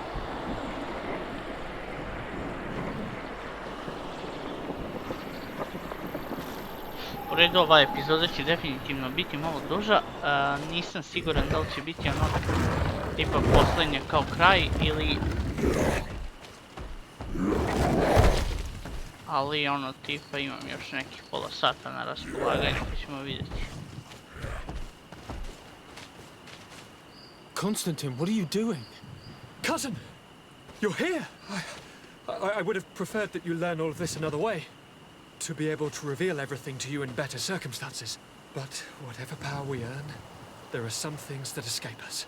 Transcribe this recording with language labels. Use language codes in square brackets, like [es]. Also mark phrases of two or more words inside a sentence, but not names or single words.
[bs] U redu, ova epizoda će definitivno biti malo duža. Nisam siguran da li će biti tipa posljednja kao kraj ili... Ali tipa imam još nekih pola sata na raspolaganju, pa ćemo vidjeti. [en] Constantine, what are you doing? Cousin! You're here! I would have preferred that you learn all of this another way. To be able to reveal everything to you in better circumstances. But whatever power we earn, there are some things that escape us.